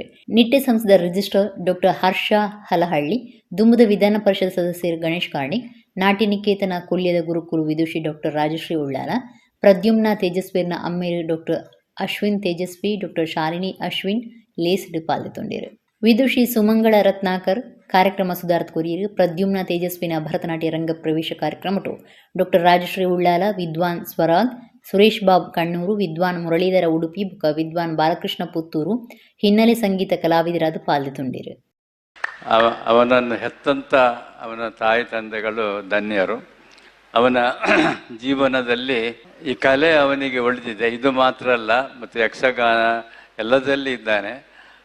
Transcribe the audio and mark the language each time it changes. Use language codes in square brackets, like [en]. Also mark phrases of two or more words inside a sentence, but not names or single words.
[tcy] ನಿಟ್ಟೆ ಸಂಸ್ಥದ ರಿಜಿಸ್ಟ್ರಾರ್ ಡಾಕ್ಟರ್ ಹರ್ಷ ಹಲಹಳ್ಳಿ, ದುಂಬುದ ವಿಧಾನ ಪರಿಷತ್ ಸದಸ್ಯರು ಗಣೇಶ್ ಕಾರ್ಣಿಕ್, ನಾಟ್ಯ ನಿಕೇತನ ಕೊಲ್ಯದ ಗುರುಕುಲು ವಿದುಷಿ ಡಾಕ್ಟರ್ ರಾಜಶ್ರೀ ಉಳ್ಳಾಲ, ಪ್ರದ್ಯುಮ್ನ ತೇಜಸ್ವಿಯರ್ನ ಅಮ್ಮೇರು ಡಾಕ್ಟರ್ ಅಶ್ವಿನ್ ತೇಜಸ್ವಿ, ಡಾಕ್ಟರ್ ಶಾಲಿನಿ ಅಶ್ವಿನ್ ಲೇಸ್ಡ್ ಪಾಲ್ಗೊಂಡಿರು. ವಿದುಷಿ ಸುಮಂಗಳ ರತ್ನಾಕರ್ ಕಾರ್ಯಕ್ರಮ ಸುಧಾರತ್ ಕೊರಿಯರು. ಪ್ರದ್ಯುಮ್ನ ತೇಜಸ್ವಿನ ಭರತನಾಟ್ಯ ರಂಗ ಪ್ರವೇಶ ಕಾರ್ಯಕ್ರಮಟು ಡಾಕ್ಟರ್ ರಾಜಶ್ರೀ ಉಳ್ಳಾಲ, ವಿದ್ವಾನ್ ಸ್ವರಾಗ್, ಸುರೇಶ್ ಬಾಬ್ ಕಣ್ಣೂರು, ವಿದ್ವಾನ್ ಮುರಳೀಧರ ಉಡುಪಿ ಬುಕ್ಕ ವಿದ್ವಾನ್ ಬಾಲಕೃಷ್ಣ ಪುತ್ತೂರು ಹಿನ್ನೆಲೆ ಸಂಗೀತ ಕಲಾವಿದರಾದ ಪಾಲ್ಗೊಂಡಿರು. [kn] ಅವನನ್ನು ಹೆತ್ತಂತ ಅವನ ತಾಯಿ ತಂದೆಗಳು ಧನ್ಯರು. ಅವನ ಜೀವನದಲ್ಲಿ ಈ ಕಲೆ ಅವನಿಗೆ ಉಳಿದಿದೆ. ಇದು ಮಾತ್ರ ಅಲ್ಲ, ಮತ್ತು ಯಕ್ಷಗಾನ ಎಲ್ಲದರಲ್ಲಿ ಇದ್ದಾನೆ.